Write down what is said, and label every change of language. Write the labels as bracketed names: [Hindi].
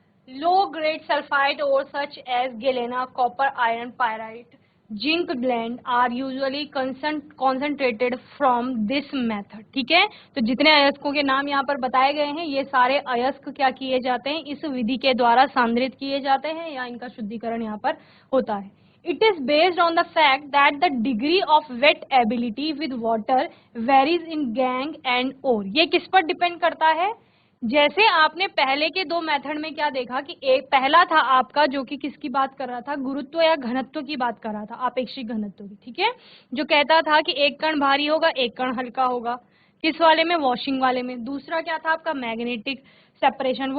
[English] low grade sulphide और such as galena, copper, iron, pyrite, zinc blende are usually concentrated from this method, [Hindi] ठीक है। तो जितने अयस्कों के नाम यहाँ पर बताए गए हैं, ये सारे अयस्क क्या किए जाते हैं? इस विधि के द्वारा सांद्रित किए जाते हैं, या इनका शुद्धिकरण यहाँ पर होता है। [English] It is based on the fact that the degree of wet ability with water varies in gangue and ore। [Hindi] ये किस पर डिपेंड करता है? जैसे आपने पहले के दो मेथड में क्या देखा कि एक पहला था आपका जो कि किसकी बात कर रहा था? गुरुत्व या घनत्व की बात कर रहा था, आपेक्षिक घनत्व की, ठीक है। जो कहता था कि एक कण भारी होगा, एक कण हल्का होगा। किस वाले में? वॉशिंग वाले में। दूसरा क्या था आपका? Magnetic separation.